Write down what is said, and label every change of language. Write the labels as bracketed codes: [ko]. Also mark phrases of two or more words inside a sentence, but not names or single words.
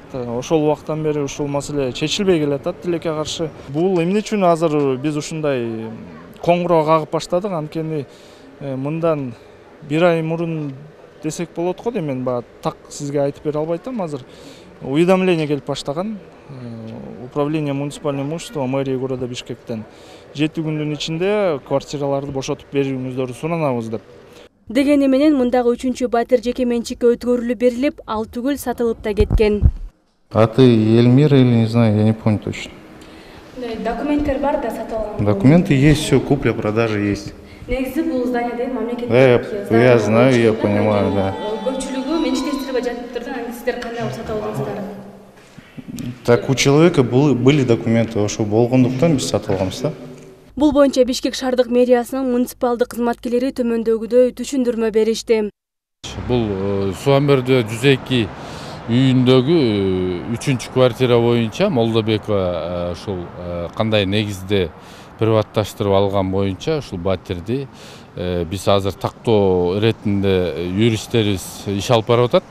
[ky] Ошол убактан бери ушул маселе чечилбей келатат тилекке каршы. Бул эмне үчүн азыр биз ушундай коңгуроо кагып баштадык? Анткени мындан бир ай мурун десек болот го. Мен так сизге айтып бере албайтам. Азыр уведомление келип баштаган. [ru] Управление муниципального имущества мэрия города [ky] Бишкектен 7 күндүн ичинде квартираларды бошотуп берүүңүздөрү суранабыз деп. Дегени менен мындагы 3-чү батир жеке менчикке өткөрүлүп берилип, ал түгүл сатылып да кеткен. [ru] А ты Эльмира или не знаю, я не помню точно. [ky] Документтер бар да сатылган. [ru] Документы есть, все, купля-продажа есть. [ky] Негизи бул здание мамлекеттик. [ru] Да, я знаю, я понимаю, да. [ky] Көпчүлүгү менчиктештирип жатыптыр, анан сиздер кандай сатып алдыңыздар? [ru] Так у человека были документы, [ky] ошо болгондуктан биз сатып алганбыз да. Бул боюнча Бишкек шаардык мэриясынын муниципалдык кызматкерлери төмөндөгүдөй түшүндүрмө беришти. Бул Суванбердиева 102 үйүндөгү 3-чү квартира боюнча Молдобекова ушул кандай негизде приватташтырып алган боюнча ушул батирди биз азыр тактоо иретинде юристтерибиз иш алып барып атат.